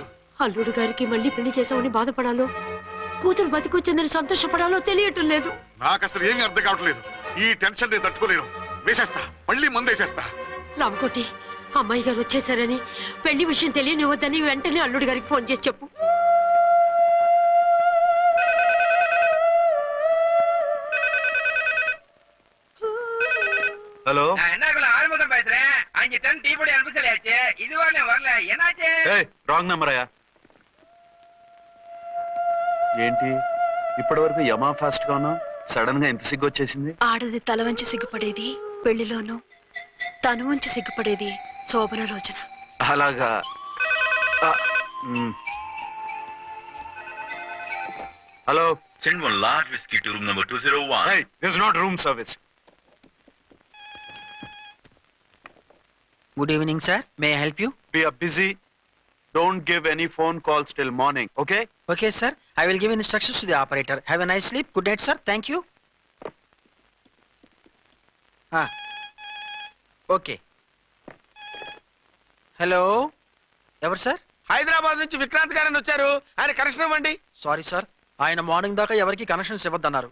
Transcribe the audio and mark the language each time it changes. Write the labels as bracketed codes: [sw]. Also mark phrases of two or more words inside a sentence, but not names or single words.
[te] అల్లుడు గారికి మళ్ళీ పెళ్లి చేసామని బాధపడాలో కూతురు బతికొచ్చిందని సంతోషపడాలో తెలియటం లేదు నాకు అసలు ఏమీ అర్థం కావట్లేదు. ఈ టెన్షన్ నేను తట్టుకోలేను. వేసేస్తా మళ్ళీ మందేసేస్తా. రామకోటి అమ్మాయి గారు వచ్చేసారని పెళ్లి విషయం తెలియనివ్వద్దని వెంటనే అల్లుడి గారికి ఫోన్ చేసి చెప్పు [ta] ஹலோ ஆறுமுகம் பேசுறேன் 5 டன் டீ பொடி அனுப்ப சொல்லியாச்சு இதுவரை வரல என்னாச்சு [en] wrong number [te] అయ్యా. ఏంటి ఇప్పటి వరకు యమా ఫాస్ట్ గా ఉన్నావు, సడన్ గా ఎంత సిగ్గు వచ్చేసింది? ఆడది తల వంచి సిగ్గుపడేది పెళ్లిలోనూ తను వంచి సిగ్గుపడేది శోభన రోజున అలాగా హలో [en] Send one large whiskey to room number 201. Hey, this is not room service. good evening sir may I help you We are busy. Don't give any phone calls till morning, okay? okay sir I will give instructions to the operator have a nice sleep good night sir thank you okay hello ఎవరు సార్ [te] హైదరాబాద్ నుంచి విక్రాంత్ గారని వచ్చారు. ఆయన కనెక్షన్ ఇవ్వండి. [en] sorry sir [te] ఆయన మార్నింగ్ దాకా ఎవరికి కనెక్షన్స్ ఇవ్వద్దన్నారు.